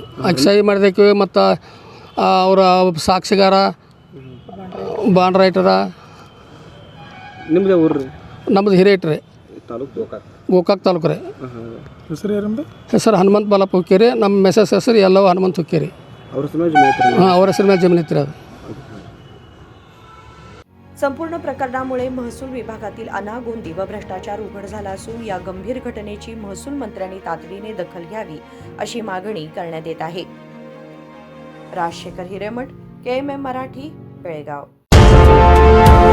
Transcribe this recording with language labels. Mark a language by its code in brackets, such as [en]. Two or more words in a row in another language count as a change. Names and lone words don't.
[kn] ಆಕೆ ಸಹಿ ಮಾಡಿದಕ್ಕೆ ಮತ್ತು ಅವರ ಸಾಕ್ಷಿಗಾರ, [en] bond writer. [kn] ನಿಮ್ದು ಊರು ರೀ? ನಮ್ಮದು ಹಿರೇಟ್ ರೀ. ಗೋಕಾಕ್ ತಾಲೂಕು ರೀ. ಹೆಸರು ಯಾರಂದ್ರೆ? ಹೆಸರು ಹನುಮಂತ ಬಾಲಪ್ಪ ಹುಕ್ಕೇರಿ. ನಮ್ಮ ಮೆಸೇಜ್ ಹೆಸರು ಎಲ್ಲವೂ ಹನುಮಂತ ಹುಕ್ಕೇರಿ. ಅವ್ರ ಹೆಸರು ಮೇಲೆ ಜಮೀನು ಐತ್ರಿ? ಹಾಂ, ಅವ್ರ ಹೆಸರು ಮೇಲೆ ಜಮೀನು ಐತ್ರಿ. ಅದು [mr] संपूर्ण प्रकरणामुळे महसूल विभागातील अनागोंदी व भ्रष्टाचार उघड झाला असून या गंभीर घटनेची महसूल मंत्र्यांनी तातडीने दखल घ्यावी अशी मागणी करण्यात येत आहे. राजशेखर हिरेमठ, KMM मराठी, बेळगाव.